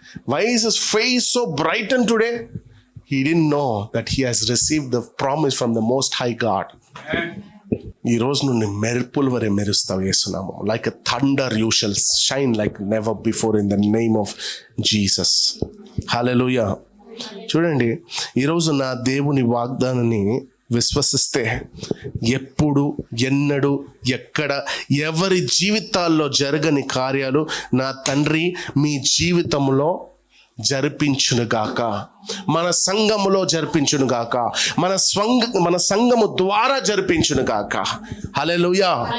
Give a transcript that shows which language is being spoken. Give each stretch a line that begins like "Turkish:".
English: Why is his face so brightened today? He didn't know that he has received the promise from the Most High God.
Telugu: ఈ రోజు నుండి మెరుపుల వరే మెరుస్తావు యేసునామం.
English: Like a thunder you shall shine like never before in the name of Jesus. Hallelujah.
Telugu: చూడండి, ఈరోజు నా దేవుని వాగ్దానాన్ని విశ్వసిస్తే ఎప్పుడు, ఎన్నడూ, ఎక్కడ, ఎవరి జీవితాల్లో జరగని కార్యాలు నా తండ్రి మీ జీవితంలో జరిపించునుగాక, మన సంఘములో జరిపించునుగాక, మన సంఘము ద్వారా జరిపించునుగాక. హల్లెలూయా.